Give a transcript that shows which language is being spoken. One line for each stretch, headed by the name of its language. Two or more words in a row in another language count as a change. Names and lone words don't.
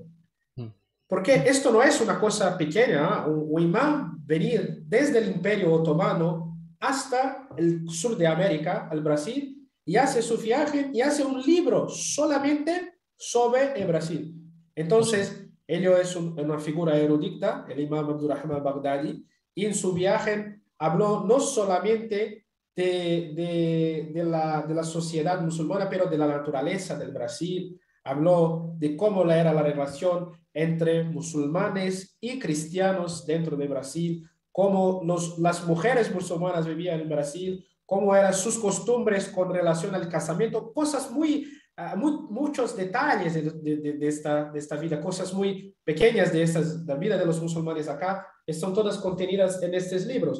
Spanish: Porque esto no es una cosa pequeña. Un imán venir desde el Imperio Otomano hasta el sur de América, al Brasil, y hace su viaje y hace un libro solamente sobre el Brasil. Entonces, él es una figura erudita, el imam Abdurrahman al-Baghdadi, y en su viaje habló no solamente de la sociedad musulmana, pero de la naturaleza del Brasil. Habló de cómo era la relación entre musulmanes y cristianos dentro de Brasil, cómo las mujeres musulmanas vivían en Brasil, cómo eran sus costumbres con relación al casamiento, cosas muchos detalles de esta vida, cosas muy pequeñas de la vida de los musulmanes acá, están todas contenidas en estos libros.